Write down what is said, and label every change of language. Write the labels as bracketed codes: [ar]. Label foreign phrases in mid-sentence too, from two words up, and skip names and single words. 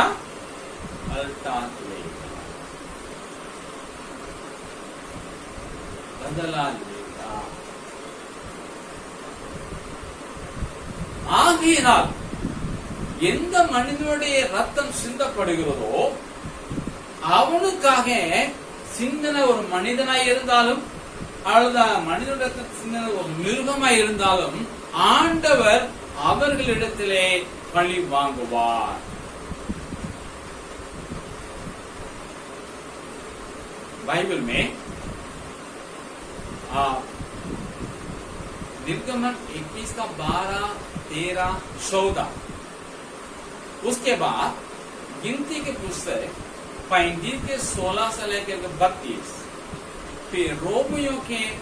[hi] पलटा लेगा, बदला लेगा। [ta] ஆகையினால் எந்த மனிதனுடைய ரத்தம் சிந்தப்படுகிறதோ அவனுக்காக சிந்தனை ஒரு மனிதனாய் இருந்தாலும் அல்லது மனிதனுடைய சிந்தனை ஒரு மிருகமாய் இருந்தாலும் ஆண்டவர் அவர்களிடத்திலே பழி வாங்குவார். [hi] बाइबल में निर्गमन 21 का 12, 13, 14, उसके बाद गिनती के पुस्तक 35 के 16 से लेकर 32, फिर रोमियो के